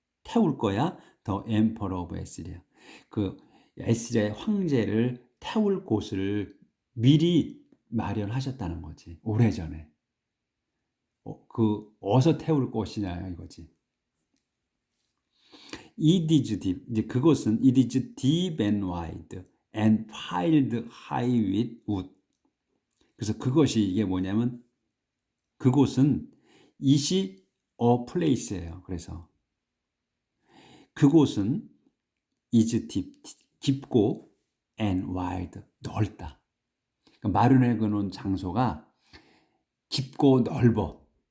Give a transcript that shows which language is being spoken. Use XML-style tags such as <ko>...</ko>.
<ko>태울 거야.</ko> <en>the emperor of Assyria.</en> <ko>그 에시리아의 황제를 태울 곳을 미리 마련하셨다는 거지. 오래전에. 어디서 태울 곳이냐 이거지.</ko> <en>It is deep.</en> <ko>이제 그것은</ko> <en>it is deep and wide and piled high with wood.</en> <ko>그래서 그것이 이게 뭐냐면 그곳은 이시 a place예요. 그래서 그곳은</ko> <en>is deep</en> <ko>깊고</ko> <en>and wide,</en> <ko>넓다. 그러니까 마련해 놓은 장소가 깊고 넓어.</ko>